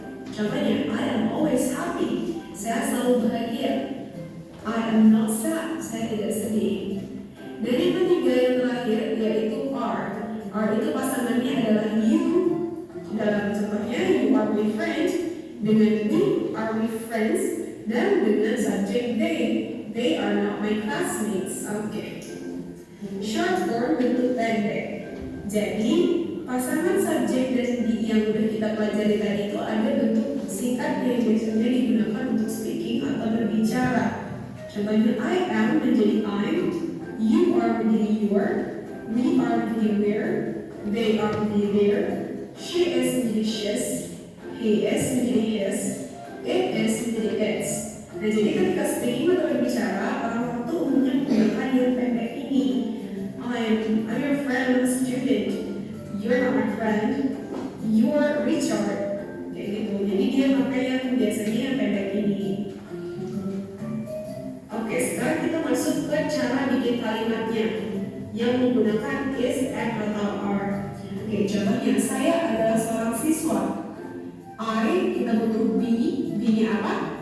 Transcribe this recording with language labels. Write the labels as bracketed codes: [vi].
[id] Contohnya [en] I am always happy. [id] Saya selalu bahagia. [en] I am not sad. [id] Saya tidak sedih. Dan yang ketiga yang terakhir yaitu are. Are itu pasangannya adalah [en] you. [id] Dalam contohnya [en] you are my friend. [id] Dengan [en] we are we friends. [id] Dan dengan subjek [en] they are not my classmates. Oke. [id] Short form bentuk pendek. Jadi pasangan subjek dan be yang udah kita pelajari tadi itu ada bentuk singkatnya yang biasanya digunakan untuk speaking atau berbicara. Contohnya [en] I am [id] menjadi [en] I'm, You are [id] menjadi [en] your, we are menjadi we're, they are menjadi their, she is menjadi she's, he is menjadi his, it is menjadi its. [id] Nah, jadi ketika speaking atau berbicara, orang itu umumnya menggunakan yang pendek ini. [en] I'm your friend, I'm a student. You're not my friend. You're Richard. [id] Kayak gitu. Jadi dia pakai yang biasanya yang pendek ini. Oke, sekarang kita masuk ke cara bikin kalimatnya yang menggunakan is, am, atau are. Oke, contohnya saya adalah seorang siswa. I, kita butuh be, be-nya apa?